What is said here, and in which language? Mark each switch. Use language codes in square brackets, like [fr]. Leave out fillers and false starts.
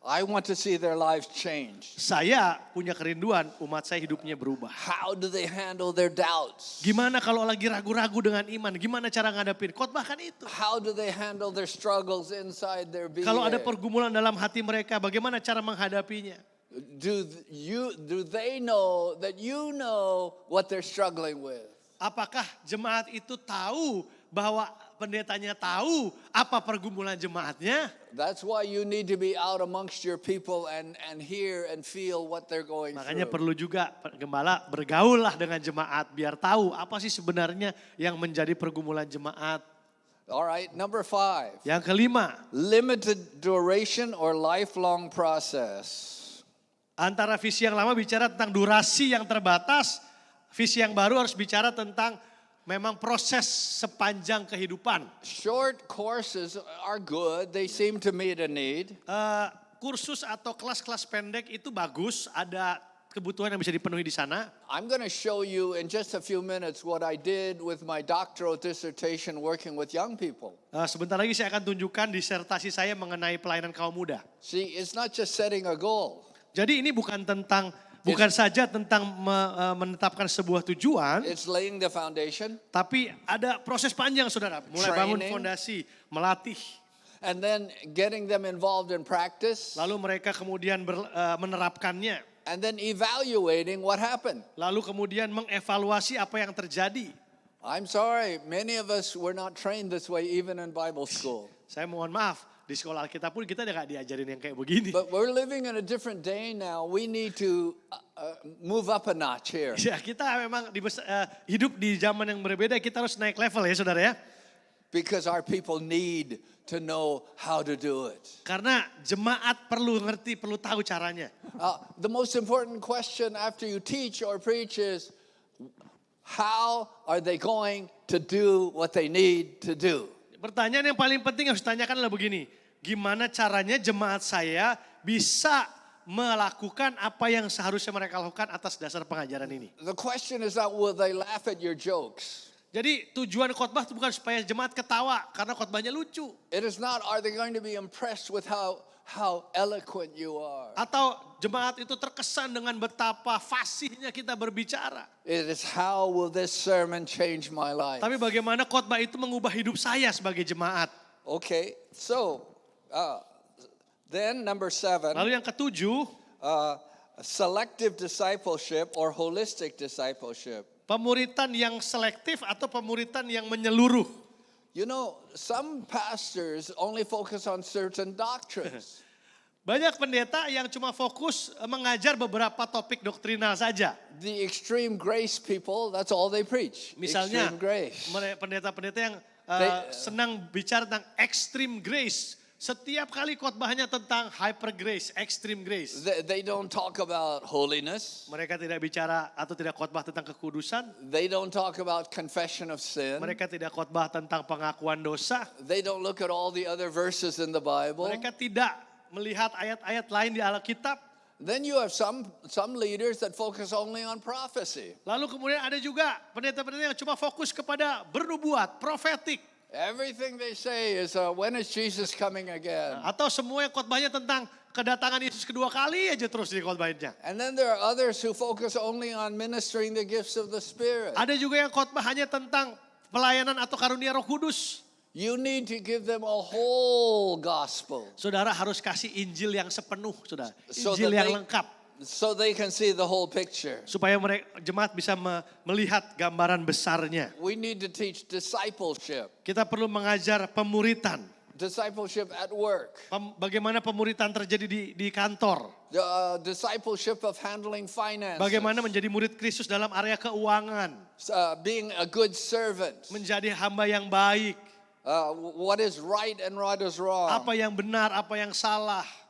[en] I want to see their lives change. [id] Saya punya kerinduan umat saya hidupnya berubah. [en] How do they handle their doubts? [id] Gimana kalau lagi ragu-ragu dengan iman? Gimana cara ngadepin? Khotbahkan itu. [en] How do they handle their struggles inside their being? [id] Kalau ada pergumulan dalam hati mereka, bagaimana cara menghadapinya? [en] Do they know that you know what they're struggling with? [id] Apakah jemaat itu tahu bahwa pendetanya tahu apa pergumulan jemaatnya? [en] That's why you need to be out amongst your people and hear and feel what they're going [id] Makanya [en] through. [id] perlu juga gembala bergaullah dengan jemaat biar tahu apa sih sebenarnya yang menjadi pergumulan jemaat. [en] All right, number 5. [id] Yang kelima, [en] Limited duration or lifelong process. [id] antara visi yang lama bicara tentang durasi yang terbatas, visi yang baru harus bicara tentang memang proses sepanjang kehidupan. [en] Short courses are good. They seem to meet a need. [id] Kursus atau kelas-kelas pendek itu bagus, ada kebutuhan yang bisa dipenuhi di sana. [en] I'm going to show you in just a few minutes what I did with my doctoral dissertation working with young people. [id] Sebentar lagi saya akan tunjukkan disertasi saya mengenai pelayanan kaum muda. [en] See, it's not just setting a goal. [id] Jadi ini bukan saja tentang menetapkan sebuah tujuan, [en] It's laying the foundation [id] tapi ada proses panjang saudara. Mulai bangun [en] Training. [id] fondasi, melatih, [en] and then getting them involved in practice [id] lalu mereka kemudian menerapkannya, [en] and then evaluating what happened. [id] lalu kemudian mengevaluasi apa yang terjadi. [en] I'm sorry, many of us were not trained this way even in Bible school. [id] Saya mohon maaf, di sekolah kita pun kita nggak diajarin yang kayak begini. [en] But we're living in a different day now. We need to move up a notch here. [id] Ya kita memang hidup di zaman yang berbeda, kita harus naik level ya saudara ya. [en] Because our people need to know how to do it. [id] Karena jemaat perlu ngerti, perlu tahu caranya. [en] The most important question after you teach or preach is, how are they going to do what they need to do? [id] Pertanyaan yang paling penting yang harus ditanyakan adalah begini. Gimana caranya jemaat saya bisa melakukan apa yang seharusnya mereka lakukan atas dasar pengajaran ini. [en] The question is not will they laugh at your jokes. [id] Jadi tujuan khotbah itu bukan supaya jemaat ketawa karena khotbahnya lucu. [en] It is not are they going to be impressed with how eloquent you are. [id] Atau jemaat itu terkesan dengan betapa fasihnya kita berbicara. [en] It is how will this sermon change my life. [id] Tapi bagaimana khotbah itu mengubah hidup saya sebagai jemaat. [en] Okay, so then number 7, [id] Lalu yang ketujuh, [en] selective discipleship or holistic discipleship. [id] pemuritan yang selektif atau pemuritan yang menyeluruh. [en] You know, some pastors only focus on certain doctrines. [id] Banyak pendeta yang cuma fokus mengajar beberapa topik doktrinal saja. [en] The extreme grace people, that's all they preach. [id] Misalnya [en] Extreme grace. [id] pendeta-pendeta yang [en] They- [id] senang bicara tentang extreme grace, Setiap kali khotbahnya tentang hyper grace, extreme grace. [en] They don't talk about holiness. [id] Mereka tidak bicara atau tidak khotbah tentang kekudusan. [en] They don't talk about confession of sin. [id] Mereka tidak khotbah tentang pengakuan dosa. [en] They don't look at all the other verses in the Bible. [id] Mereka tidak melihat ayat-ayat lain di Alkitab. [en] Then you have some leaders that focus only on prophecy. [id] Lalu kemudian ada juga pendeta-pendeta yang cuma fokus kepada bernubuat, profetik. [en] Everything they say is, when is Jesus coming again? [id] Atau semua yang khotbahnya tentang kedatangan Yesus kedua kali aja terus di khotbahnya. [en] And then there are others who focus only on ministering the gifts of the Spirit. [id] Ada juga yang khotbah hanya tentang pelayanan atau karunia Roh Kudus. [en] You need to give them a whole gospel [id] Saudara harus kasih Injil yang sepenuh, saudara. [en] So [id] Injil [en] that [id] yang [en] they- [id] lengkap. [en] so they can see the whole picture. [id] Supaya mereka jemaat bisa melihat gambaran besarnya. [en] We need to teach discipleship. [id] Kita perlu mengajar pemuritan. [en] Discipleship at work. [id] Bagaimana pemuritan terjadi di kantor. [en] Discipleship of handling finance. [id] Bagaimana menjadi murid Kristus dalam area keuangan. [en] Being a good servant. [id] Menjadi hamba yang baik. [en] What is right and what is wrong. [id] Apa yang benar, apa yang salah.